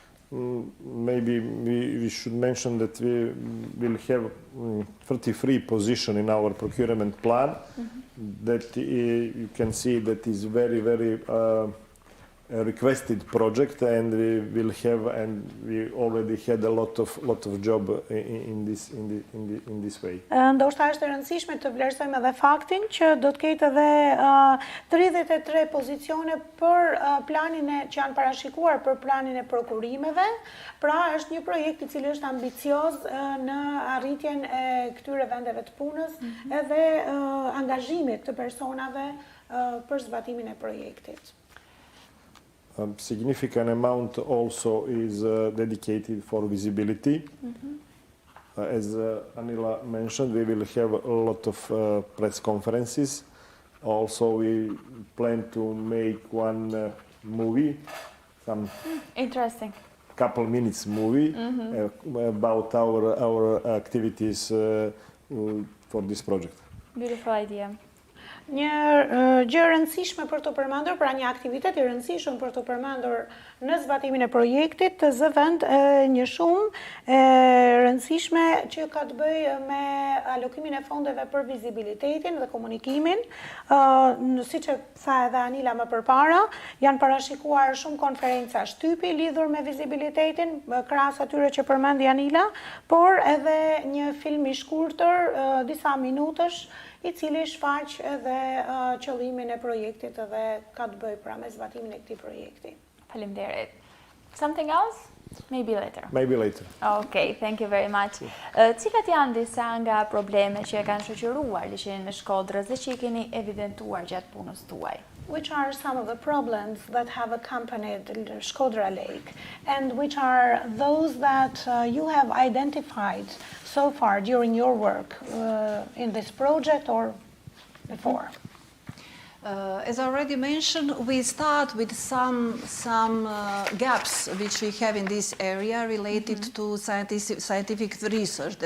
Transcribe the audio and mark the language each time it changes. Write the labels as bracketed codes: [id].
[en] Maybe we should mention that we will have 33 positions in our procurement plan. That you can see that is very, very requested project, and we will have, and we already had a lot of job in this way. [sq] Ndoshta është e rëndësishme të vlerësojmë edhe faktin që do të ketë edhe 33 pozicione për planin që janë parashikuar për planin e prokurimeve. Pra është një projekt i cili është ambicioz në arritjen e këtyre vendeve të punës edhe angazhimit të personave për zbatimin e projektit. [en] A significant amount also is dedicated for visibility. As Anila mentioned, we will have a lot of press conferences. Also, we plan to make one movie, some Interesting. couple minutes movie about our activities for this project. Beautiful idea. [sq] Një gjë e rëndësishme për të përmendur, pra një aktivitet i rëndësishëm për të përmendur në zbatimin e projektit të zëvend një shumë e rëndësishme që ka të bëjë me alokimin e fondeve për vizibilitetin dhe komunikimin. Siç e tha edhe Anila më përpara, janë parashikuar shumë konferenca shtypi lidhur me vizibilitetin, krahas atyre që përmendi Anila, por edhe një film i shkurtër, disa minutësh, I cili shfaq edhe qëllimin e projektit edhe ka të bëjë pra me zbatimin e këtij projekti. Faleminderit. [en] Something else? Maybe later. Maybe later. Okay, thank you very much. [sq] Cilat janë disa nga probleme që e kanë shoqëruar liçenin e Shkodrës dhe që I keni evidentuar gjatë punës tuaj? [en] Which are some of the problems that have accompanied Shkodra Lake, and which are those that you have identified so far during your work in this project or before? As I already mentioned, we start with some gaps which we have in this area related to scientific research.